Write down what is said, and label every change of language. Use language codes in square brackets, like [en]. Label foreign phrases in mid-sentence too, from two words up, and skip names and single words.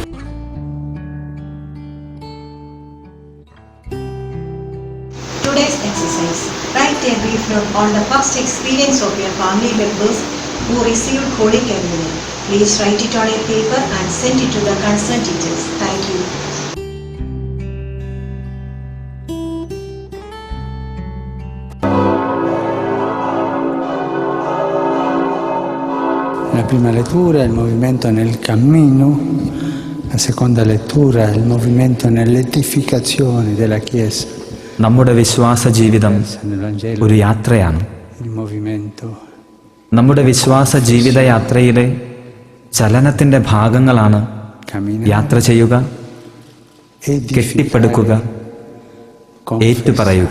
[en] Today's exercise. Write a brief note on the past experience of your family members who received Holy Communion. Please write it on a paper and send it to the concerned teachers. Thank you. [it] La prima lettura è il movimento nel cammino, la seconda lettura è il movimento nell'edificazione della Chiesa. [ml] നമ്മുടെ വിശ്വാസ ജീവിതം ഒരു യാത്രയാണ്. നമ്മുടെ വിശ്വാസ ജീവിതയാത്രയിലെ ചലനത്തിൻ്റെ ഭാഗങ്ങളാണ് യാത്ര ചെയ്യുക, കെട്ടിപ്പടുക്കുക, ഏറ്റുപറയുക.